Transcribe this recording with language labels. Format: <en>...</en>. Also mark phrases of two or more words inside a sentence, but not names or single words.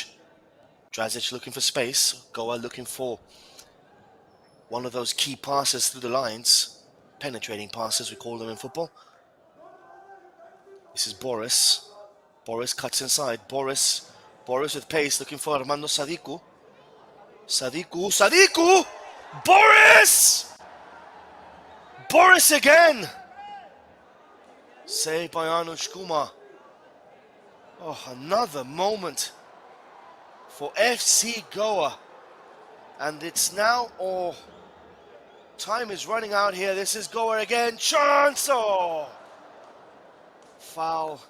<en>Drazic looking for space. Goa looking for one of those key passes through the lines. Penetrating passes, we call them in football. This is Boris. Boris cuts inside. Boris with pace, looking for Armando Sadiku. Sadiku! Boris! Boris again! Saved by Anush Kumar. Oh, another moment for FC Goa. And it's now, time is running out here. This is Goa again. Chance! Oh! Foul.</en>